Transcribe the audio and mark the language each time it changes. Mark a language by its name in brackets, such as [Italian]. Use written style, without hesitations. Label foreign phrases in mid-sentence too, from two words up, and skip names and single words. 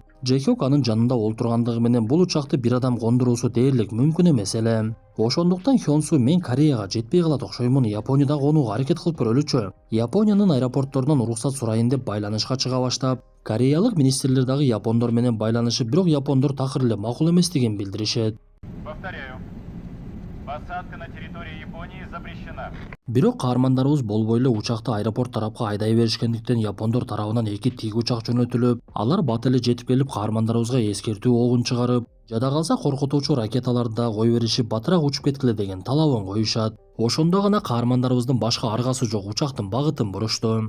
[Kyrgyz] Джехёк анын жанында олтургандыгы менен бул учакты бир адам кондуруусу дээрлик мүмкүн эмес эле. Ошондуктан Хёнсу мен Кореяга жетпей калат окшоймун, Японияда конууга аракет кылып көрөлүчү. Япониянын аэропортторунан уруксат сурайын деп байланышка чыга баштап, кореялык министрлер дагы япондор менен байланышып, бирок япондор такыр эле макул эместигин билдиришет. [Russian] Повторяю. Посадка на территории Японии запрещена. [Kyrgyz] Бирок каармандарыбыз болбой эле учакты аэропорт тарапка айдай беришкендиктен япондор тарабынан 2 тик учак жөнөтүлүп, алар бат эле жетип келип каармандарыбызга эскертүү огун чыгарып, жада калса коркутуучу ракеталарды да кой беришип, батыраак учуп кеткиле деген талабын коюшат. Ошондо гана каармандарыбыздын башка аргасы жок учактын багытын бурушту.